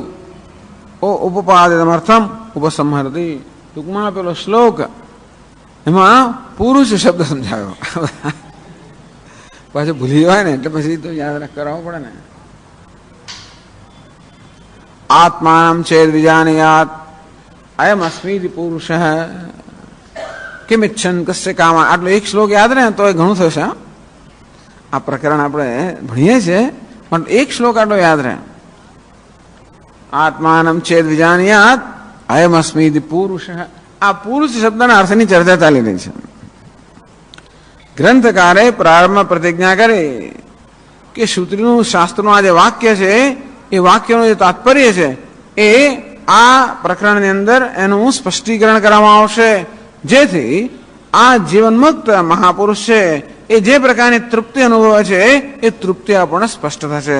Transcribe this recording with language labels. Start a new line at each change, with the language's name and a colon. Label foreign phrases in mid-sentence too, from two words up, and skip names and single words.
Sanskrit: ઉપપાદમર્થમ ઉપસંહરતી.
Gujarati: ટૂંકમાં પેલો શ્લોક એમાં પુરુષ શબ્દ સમજાયો. પાછું ભૂલી જવાય ને એટલે પછી તો યાદ કરાવવો પડે ને.
Sanskrit: आत्मानं चेद विजानीयात् अयम अस्मीति पुरुषः किमिच्छन् कस्य कामा।
Gujarati: આટલો એક શ્લોક યાદ રહે તો એ ઘણું થશે. આ પ્રકરણ આપણે ભણીએ છીએ પણ એક શ્લોક આટલો યાદ રહે.
Sanskrit: આત્માનમ ચેદ વિજાનીયાત અયમ અસ્મીતિ પુરુષઃ.
Gujarati: આ પુરુષ શબ્દના અર્થની ચર્ચા ચાલી રહી છે. ગ્રંથકારે પ્રારંભમાં પ્રતિજ્ઞા કરી કે શ્રુતિનું શાસ્ત્રનું આ જે વાક્ય છે એ વાક્યનું જે તાત્પર્ય છે એ આ પ્રકરણની અંદર એનું સ્પષ્ટીકરણ કરવામાં આવશે, જેથી આ જીવનમુક્ત મહાપુરુષ છે એ જે પ્રકારની તૃપ્તિ અનુભવે છે એ તૃપ્તિ આપણને સ્પષ્ટ થશે.